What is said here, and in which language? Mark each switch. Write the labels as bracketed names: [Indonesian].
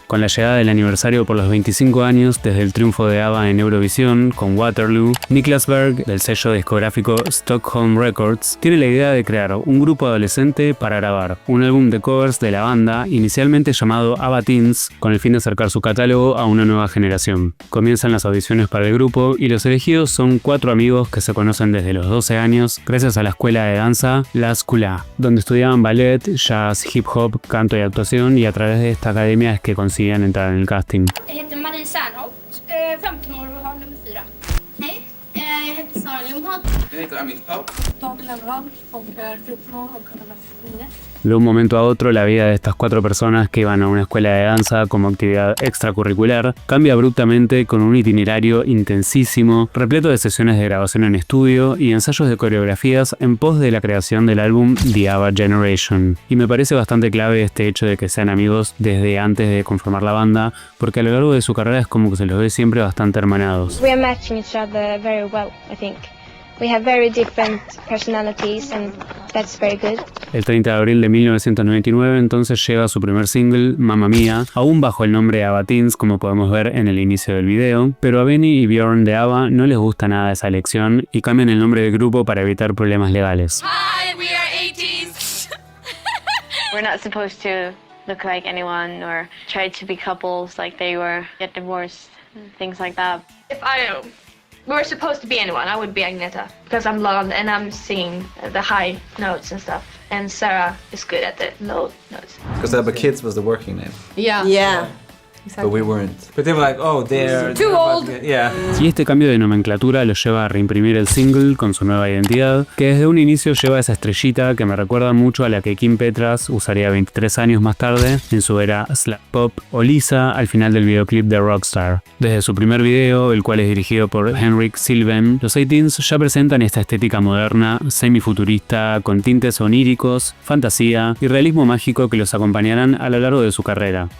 [Spanish] Con la llegada del aniversario por los 25 años desde el triunfo de ABBA en Eurovisión con Waterloo, Niklas Berg, del sello discográfico Stockholm Records, tiene la idea de crear un grupo adolescente para grabar un álbum de covers de la banda, inicialmente llamado ABBA Teens, con el fin de acercar su catálogo a una nueva generación. Comienzan las audiciones para el grupo y los elegidos son 4 amigos que se conocen desde los 12 años gracias a la escuela de danza La Skula, donde estudiaban ballet, jazz, hip hop, canto y actuación, y a través de esta academia es que consiguen entrar en el casting. [Swedish] Jag heter Marie Särnholt, 15 år och har nummer 4. Hej, jag heter Sara Lundholm. Jag heter Amil Pop. David Lönnblad och är 14 år och har nummer 9. [Spanish] De un momento a otro, la vida de estas 4 personas que iban a una escuela de danza como actividad extracurricular cambia abruptamente con un itinerario intensísimo, repleto de sesiones de grabación en estudio y ensayos de coreografías en pos de la creación del álbum The ABBA Generation. Y me parece bastante clave este hecho de que sean amigos desde antes de conformar la banda, porque a lo largo de su carrera es como que se los ve siempre bastante hermanados. [English] We are matching each other very well, I think. We have very different personalities and that's very good. [Spanish] El 30 de abril de 1999 entonces llega su primer single, Mamma Mia, aún bajo el nombre de ABBA Teens, como podemos ver en el inicio del video, pero a Benny y Björn de ABBA no les gusta nada esa elección y cambian el nombre del grupo para evitar problemas legales. [English] Hi, we are A-Teens. We're not supposed to look like anyone or try to be couples like they were, get divorced, things like that. If I were supposed to be anyone, I would be Agneta, because I'm blonde and I'm singing the high notes and stuff. And Sarah is good at the low notes. Because ABBA Kids was the working name. Yeah. But we weren't. But they were like, oh, they're Too old. Yeah. [Spanish] Y este cambio de nomenclatura los lleva a reimprimir el single con su nueva identidad, que desde un inicio lleva esa estrellita que me recuerda mucho a la que Kim Petras usaría 23 años más tarde en su era slap pop, o Lisa al final del videoclip de Rockstar. Desde su primer video, el cual es dirigido por Henrik Sylven, los A-Teens ya presentan esta estética moderna, semifuturista, con tintes oníricos, fantasía y realismo mágico que los acompañarán a lo largo de su carrera.